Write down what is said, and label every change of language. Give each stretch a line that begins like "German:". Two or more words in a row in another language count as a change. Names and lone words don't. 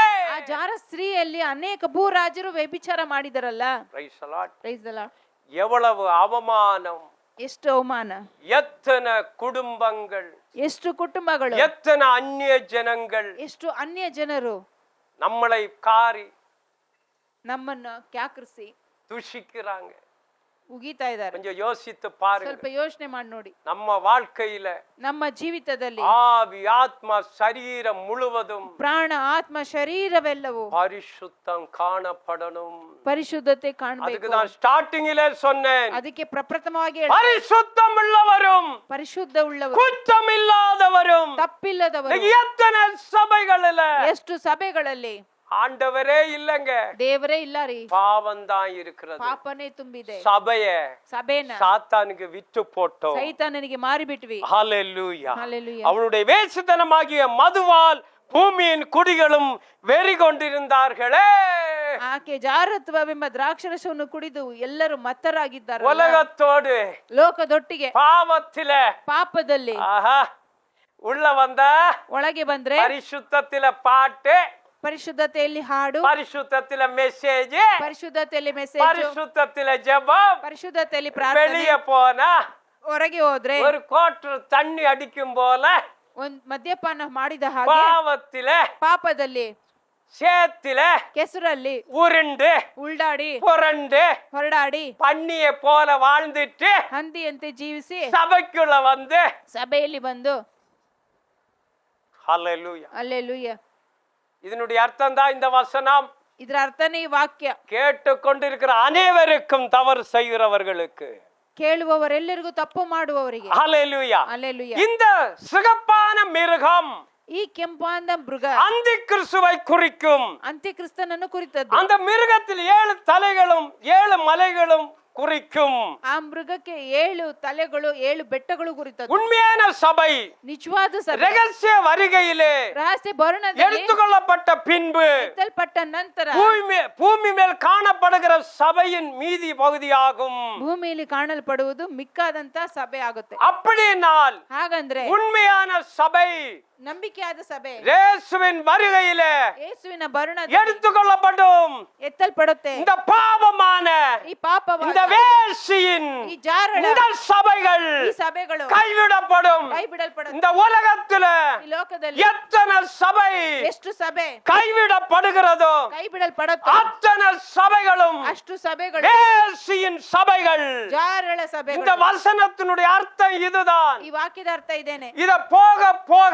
Kannada: ಆ ಜಾರ ಸ್ತ್ರೀಯಲ್ಲಿ ಅನೇಕ ಭೂರಾಜರು ವ್ಯಭಿಚಾರ ಮಾಡಿದರಲ್ಲ.
English: Praise the Lord. Praise the Lord.
Tamil: எவ்வளவு அவமானம்,
Kannada: ಎಷ್ಟು ಅವಮಾನ,
Tamil: எத்தனை குடும்பங்கள்,
Kannada: ಎಷ್ಟು ಕುಟುಂಬಗಳು,
Tamil: எத்தனை அந்நிய ஜனங்கள்
Kannada: ಎಷ್ಟು ಅನ್ಯ ಜನರು
Tamil: நம்மளை காரி
Kannada: ನಮ್ಮನ್ನ ಕ್ಯಾಕರಿಸಿ
Tamil: துஷிக்கிறாங்க.
Kannada: ಉಗಿತಾ ಇದ್ದಾರೆ.
Tamil: கொஞ்சம் யோசித்து பாருங்க.
Kannada: ಸ್ವಲ್ಪ ಯೋಚನೆ ಮಾಡಿ ನೋಡಿ.
Tamil: நம்ம வாழ்க்கையில
Kannada: ನಮ್ಮ ಜೀವಿತದಲ್ಲಿ
Tamil: ஆவி ஆத்மா சரீரம் முழுவதும்
Kannada: ಪ್ರಾಣ ಆತ್ಮ ಶರೀರವೆಲ್ಲವೂ
Tamil: பரிசுத்தம் காணப்படணும்.
Kannada: ಪರಿಶುದ್ಧತೆ ಕಾಣಬೇಕು.
Tamil: அதுக்கு தான் ஸ்டார்டிங்கிலே சொன்னேன்,
Kannada: ಅದಕ್ಕೆ ಪ್ರಪ್ರಥಮವಾಗಿ
Tamil: பரிசுத்தம் உள்ளவரும்
Kannada: ಪರಿಶುದ್ಧ ಉಳ್ಳವರು,
Tamil: குற்றம் இல்லாதவரும்.
Kannada: ತಪ್ಪಿಲ್ಲದವರು
Tamil: எத்தனை சபைகளில
Kannada: ಎಷ್ಟು ಸಭೆಗಳಲ್ಲಿ
Tamil: ஆண்டவரே இல்லங்க,
Kannada: ದೇವರೇ ಇಲ್ಲ ರೀ,
Tamil: பாவம் தான் இருக்கிறது.
Kannada: ಪಾಪನೇ ತುಂಬಿದೆ.
Tamil: சபைய
Kannada: ಸಭೆನ
Tamil: சாத்தானுக்கு விட்டு போட்டோம்.
Kannada: ಸೈತಾನನಿಗೆ ಮಾರಿಬಿಟ್ವಿ.
Tamil: ஹalleluya. ஹalleluya. அவனுடைய வேசித்தனமாகிய மதுவால் பூமியின் குடிகளும் வெறி கொண்டிருந்தார்களே.
Kannada: ಆಕೆ ಜಾರತ್ವವೆಂಬ ದ್ರಾಕ್ಷರಸವನ್ನು ಕುಡಿದು ಎಲ್ಲರೂ ಮತ್ತರಾಗಿದ್ದಾರೆ.
Tamil: உலகத்தோடு
Kannada: ಲೋಕದೊಟ್ಟಿಗೆ
Tamil: பாவத்தில
Kannada: ಪಾಪದಲ್ಲಿ
Tamil: ஆஹா உள்ள வந்த
Kannada: ಒಳಗೆ ಬಂದ್ರೆ
Tamil: பரிசுத்தத்தில பாட்டு,
Kannada: ಪರಿಶುದ್ಧತೆಯಲ್ಲಿ ಹಾಡು,
Tamil: பரிசுத்தத்தில மெசேஜ்,
Kannada: ಪರಿಶುದ್ಧತೆಯಲ್ಲಿ ಮೆಸೇಜ್,
Tamil: பரிசுத்தத்தில ஜெபம்.
Kannada: ಪರಿಶುದ್ಧತೆಯಲ್ಲಿ ಪ್ರಾರ್ಥನೆ.
Tamil: வெளியே போனா
Kannada: ಹೊರಗೆ ಹೋದ್ರೆ
Tamil: ஒரு கோட்டு தண்ணி அடிக்கும் போல
Kannada: ಒಂದ್ ಮದ್ಯಪಾನ ಮಾಡಿದ ಹಾಗೆ
Tamil: பாவத்தில
Kannada: ಪಾಪದಲ್ಲಿ
Tamil: சேத்தில
Kannada: ಕೆಸರಲ್ಲಿ
Tamil: உருண்டு
Kannada: ಉಲ್ಡಾಡಿ
Tamil: புரண்டு
Kannada: ಹೊರಡಾಡಿ
Tamil: பன்னிய போல வாழ்ந்துட்டு
Kannada: ಹಂದಿಯಂತೆ ಜೀವಿಸಿ
Tamil: சபைக்குள்ள வந்து
Kannada: ಸಭೆಯಲ್ಲಿ ಬಂದು
Tamil: ஹalleluya. அல்லேலூயா. இதனுடைய அர்த்தம் தான் இந்த வசனம்.
Kannada: ಇದರ ಅರ್ಥನೇ ಈ ವಾಕ್ಯ.
Tamil: கேட்டுக்கொண்டிருக்கிற அனைவருக்கும், தவறு செய்கிறவர்களுக்கு,
Kannada: ಕೇಳುವವರೆಲ್ಲರಿಗೂ, ತಪ್ಪು ಮಾಡುವವರಿಗೆ.
Tamil: ஹalleluya. அல்லேலூயா. இந்த சிகப்பான மிருகம்
Kannada: ಈ ಕೆಂಪಾದ ಮೃಗ
Tamil: அந்தி கிறிஸ்துவை குறிக்கும்.
Kannada: ಅಂತ್ಯಕ್ರಿಸ್ತನನ್ನು ಕುರಿತದ್ದು.
Tamil: அந்த மிருகத்தில் 7 தலைகளும் 7 மலைகளும் குறிக்கும்.
Kannada: ಆ ಮೃಗಕ್ಕೆ 7 ತಲೆಗಳು 7 ಬೆಟ್ಟಗಳು ಕುರಿತದ್ದು.
Tamil: உண்மையான சபை
Kannada: ನಿಜವಾದ ಸಭೆ
Tamil: ரகசிய வருகையிலே
Kannada: ರಹಸ್ಯ ಬರುಣದಲ್ಲಿ
Tamil: எடுத்துக்கொள்ளப்பட்ட பின்பு
Kannada: ಎತ್ತಲ್ಪಟ್ಟ ನಂತರ
Tamil: பூமி மேல் காணப்படுகிற சபையின் மீதி பகுதியாகும்.
Kannada: ಭೂಮಿಯಲ್ಲಿ ಕಾಣಲ್ಪಡುವುದು ಮಿಕ್ಕಾದಂತ ಸಭೆ ಆಗುತ್ತೆ.
Tamil: அப்படினால்
Kannada: ಹಾಗಂದ್ರೆ
Tamil: உண்மையான சபை
Kannada: ನಂಬಿಕೆಯಾದ ಸಭೆ
Tamil: இயேசுவின் வருகையிலே
Kannada: ಯೇಸುವಿನ ಬರುಣದಲ್ಲಿ
Tamil: எடுத்துக்கொள்ளப்படும்.
Kannada: ಎತ್ತಲ್ಪಡುತ್ತೆ.
Tamil: இந்த பாவமான
Kannada: ಈ ಪಾಪವಾದ
Tamil: இந்த வேசியின்
Kannada: ಈ ಜಾರಳ
Tamil: இந்த சபைகள்
Kannada: ಈ ಸಭೆಗಳು
Tamil: கைவிடப்படும்.
Kannada: ಕೈ ಬಿಡಲ್ಪಡುತ್ತೆ.
Tamil: இந்த உலகத்துல
Kannada: ಈ ಲೋಕದಲ್ಲಿ
Tamil: எத்தனை சபை
Kannada: ಎಷ್ಟು ಸಭೆ
Tamil: கைவிடப்படுகிறதோ
Kannada: ಕೈ ಬಿಡಲ್ಪಡುತ್ತೋ
Tamil: அத்தனை சபைகளும்
Kannada: ಅಷ್ಟು ಸಭೆಗಳು
Tamil: வேசியின் சபைகள்.
Kannada: ಜಾರಳ
Tamil: இந்த
Kannada: ಸಭೆಗಳು.
Tamil: வசனத்தினுடைய அர்த்தம் இதுதான்.
Kannada: ಈ ವಾಕ್ಯದ ಅರ್ಥ ಇದೇನೆ.
Tamil: இத போக போக